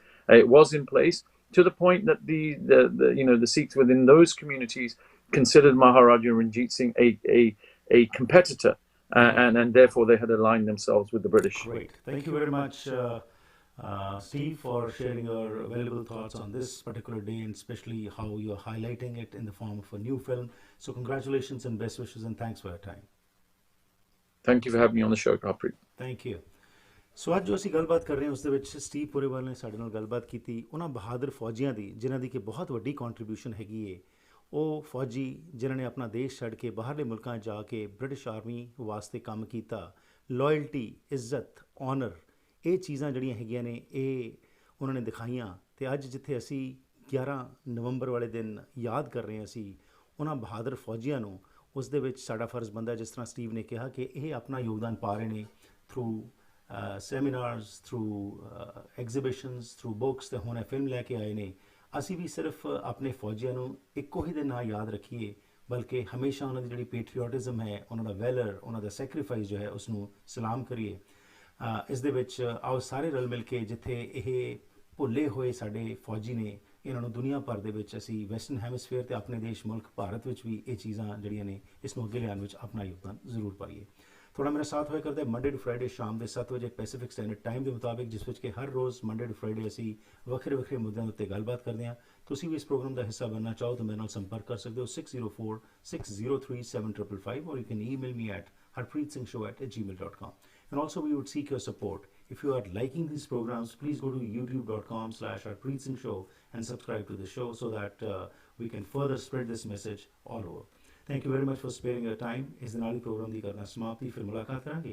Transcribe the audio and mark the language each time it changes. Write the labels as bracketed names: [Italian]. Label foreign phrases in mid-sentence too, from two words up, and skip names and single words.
[English] It was in place to the point that the Sikhs within those communities considered Maharaja Ranjit Singh a competitor, and therefore they had aligned themselves with the British. Great, thank you very much, Steve, for sharing your valuable thoughts on this particular day, and especially how you're highlighting it in the form of a new film. So congratulations and best wishes, and thanks for your time. Thank you for having me on the show, Harpreet. Thank you. [Punjabi] ਸੋ ਅੱਜ ਜੋ ਅਸੀਂ ਗੱਲਬਾਤ ਕਰ ਰਹੇ ਹਾਂ ਉਸ ਦੇ ਵਿੱਚ ਸਟੀਵ ਪੁਰੇਵਾਲ ਨੇ ਸਾਡੇ ਨਾਲ ਗੱਲਬਾਤ ਕੀਤੀ ਉਹਨਾਂ ਬਹਾਦਰ ਫੌਜੀਆਂ ਦੀ, ਜਿਨ੍ਹਾਂ ਦੀ ਕਿ ਬਹੁਤ ਵੱਡੀ ਕੰਟਰੀਬਿਊਸ਼ਨ ਹੈਗੀ ਏ। ਉਹ ਫੌਜੀ ਜਿਨ੍ਹਾਂ ਨੇ ਆਪਣਾ ਦੇਸ਼ ਛੱਡ ਕੇ ਬਾਹਰਲੇ ਮੁਲਕਾਂ ਜਾ ਕੇ ਬ੍ਰਿਟਿਸ਼ ਆਰਮੀ ਵਾਸਤੇ ਕੰਮ ਕੀਤਾ। ਲੋਇਲਟੀ, ਇੱਜ਼ਤ, ਆਨਰ, ਇਹ ਚੀਜ਼ਾਂ ਜਿਹੜੀਆਂ ਹੈਗੀਆਂ ਨੇ ਇਹ ਉਹਨਾਂ ਨੇ ਦਿਖਾਈਆਂ। ਅਤੇ ਅੱਜ ਜਿੱਥੇ ਅਸੀਂ 11 ਨਵੰਬਰ ਵਾਲੇ ਦਿਨ ਯਾਦ ਕਰ ਰਹੇ ਹਾਂ ਅਸੀਂ ਉਹਨਾਂ ਬਹਾਦਰ ਫੌਜੀਆਂ ਨੂੰ, ਉਸ ਦੇ ਵਿੱਚ ਸਾਡਾ ਫਰਜ਼ ਬਣਦਾ, ਜਿਸ ਤਰ੍ਹਾਂ ਸਟੀਵ ਨੇ ਕਿਹਾ ਕਿ ਇਹ ਆਪਣਾ ਯੋਗਦਾਨ ਪਾ ਰਹੇ ਨੇ [English] through seminars, through exhibitions, through books, [Punjabi] ਤੇ ਹੁਣ ਇਹ ਫਿਲਮ ਲੈ ਕੇ ਆਏ ਨੇ। ਅਸੀਂ ਵੀ ਸਿਰਫ ਆਪਣੇ ਫੌਜੀਆਂ ਨੂੰ ਇੱਕੋ ਹੀ ਦੇ ਨਾਲ ਯਾਦ ਰੱਖੀਏ, ਬਲਕਿ ਹਮੇਸ਼ਾ ਉਹਨਾਂ ਦੀ ਜਿਹੜੀ ਪੈਟਰੀਓਟਿਜ਼ਮ ਹੈ, ਉਹਨਾਂ ਦਾ ਵੈਲਰ, ਉਹਨਾਂ ਦਾ ਸੈਕਰੀਫਾਈਸ ਜੋ ਹੈ, ਉਸ ਨੂੰ ਸਲਾਮ ਕਰੀਏ। ਇਸ ਦੇ ਵਿੱਚ ਆਓ ਸਾਰੇ ਰਲ ਮਿਲ ਕੇ ਜਿੱਥੇ ਇਹ ਭੁੱਲੇ ਹੋਏ ਸਾਡੇ ਫੌਜੀ ਨੇ, ਇਹਨਾਂ ਨੂੰ ਦੁਨੀਆ ਭਰ ਦੇ ਵਿੱਚ ਅਸੀਂ [English] western hemisphere [Punjabi] ਤੇ ਆਪਣੇ ਦੇਸ਼ ਮੁਲਕ ਭਾਰਤ ਵਿੱਚ ਵੀ ਇਹ ਚੀਜ਼ਾਂ ਜਿਹੜੀਆਂ ਨੇ ਇਸ ਨੂੰ ਅੱਗੇ ਲਿਆਉਣ ਵਿੱਚ ਆਪਣਾ ਯੋਗਦਾਨ ਜ਼ਰੂਰ ਪਾਈਏ। ਥੋੜਾ ਮੇਰਾ ਸਾਥ ਹੋਇਆ ਕਰਦਾ ਹੈ [English] Monday to Friday [Punjabi] ਸ਼ਾਮ ਦੇ 7 ਵਜੇ [English] Pacific Standard Time [Punjabi] ਦੇ ਮੁਤਾਬਿਕ, ਜਿਸ ਵਿੱਚ ਕਿ ਹਰ ਰੋਜ਼ [English] Monday to Friday [Punjabi] ਅਸੀਂ ਵੱਖਰੇ ਵੱਖਰੇ ਮੁੱਦਿਆਂ ਉੱਤੇ ਗੱਲਬਾਤ ਕਰਦੇ ਹਾਂ। ਤੁਸੀਂ ਵੀ ਇਸ ਪ੍ਰੋਗਰਾਮ ਦਾ ਹਿੱਸਾ ਬਣਨਾ ਚਾਹੋ ਤਾਂ ਮੇਰੇ ਨਾਲ ਸੰਪਰਕ ਕਰ ਸਕਦੇ ਹੋ 6046037555, [English] or you can email me at harpreetsingshow@gmail.com. And also we would seek your support. If you are liking these programs, please go to youtube.com/harpreetsingshow and subscribe to the show so that we can further spread this message all over. Thank you very much for sparing your time. [Punjabi] ਇਸ ਦੇ ਨਾਲ ਪ੍ਰੋਗਰਾਮ ਦੀ ਕਰਨਾ ਸਮਾਪਤੀ, ਫਿਰ ਮੁਲਾਕਾਤ ਕਰਾਂਗੇ.